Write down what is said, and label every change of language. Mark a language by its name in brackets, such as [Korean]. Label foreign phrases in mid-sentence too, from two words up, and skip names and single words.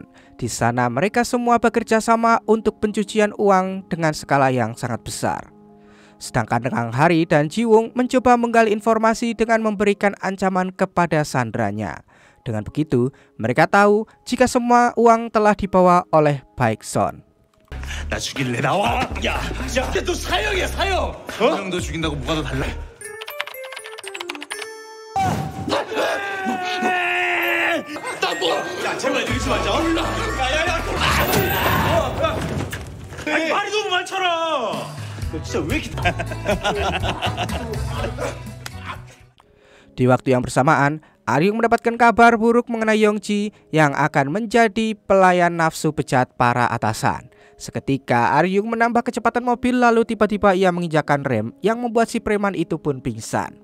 [Indonesian] Di sana mereka semua bekerja sama untuk pencucian uang dengan skala yang sangat besar. Sedangkan Kang Hari dan Ji Won mencoba menggali informasi dengan memberikan ancaman kepada sandranya. Dengan begitu, mereka tahu jika semua uang telah dibawa oleh Baekson. [Korean] 나 죽일래 나와. 야, 근데 너 사형이야 사형. 한 명 더 죽인다고 뭐가 더 달라? 야 제발 이러지 말자. 야야야. 아니 말이 너무 많잖아. 너 진짜 왜 이렇게? [Indonesian] Di waktu yang bersamaan, Aryung mendapatkan kabar buruk mengenai Yongji yang akan menjadi pelayan nafsu bejat para atasan. Seketika Aryung menambah kecepatan mobil lalu tiba-tiba ia menginjakkan rem yang membuat si preman itu pun pingsan.